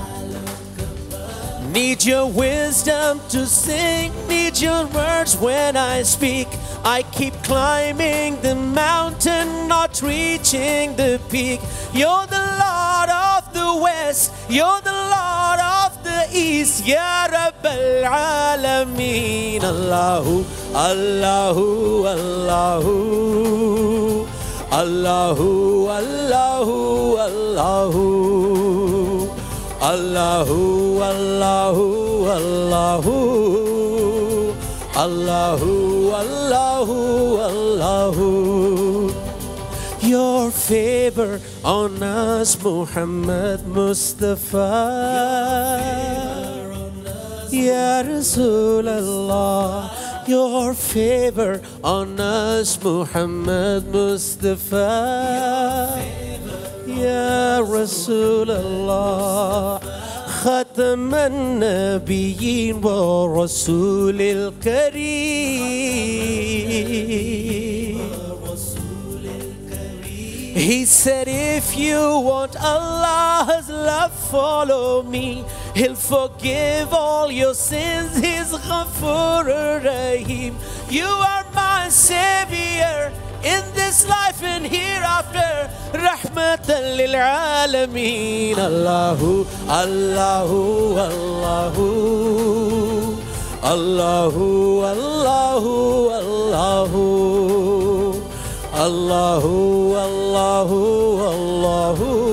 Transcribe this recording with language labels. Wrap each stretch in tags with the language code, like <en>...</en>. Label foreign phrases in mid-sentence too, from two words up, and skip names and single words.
<en>Need your wisdom to sing, need your words when I speak. I keep climbing the mountain, not reaching the peak. You're the Lord of the West, you're the Lord of the East.</en> <ar>يا رب العالمين. الله، الله، الله. الله، الله، الله. الله، الله، الله. الله، الله، الله.</ar> <en>Your favor on us, Muhammad Mustafa.</en> <ar>يا رسول الله.</ar> <en>Your favor on us, Muhammad Mustafa.</en> <ar>يا رسول الله. ختم النبيين ورسول الكريم.</ar> <en>He said, if you want Allah's love, follow me. He'll forgive all your sins. He's</en> <ar>غفور رحيم.</ar> <en>You are my savior in this life and hereafter.</en> <ar>رحمة للعالمين. الله، الله، الله. الله، الله، الله. الله، الله، الله.</ar>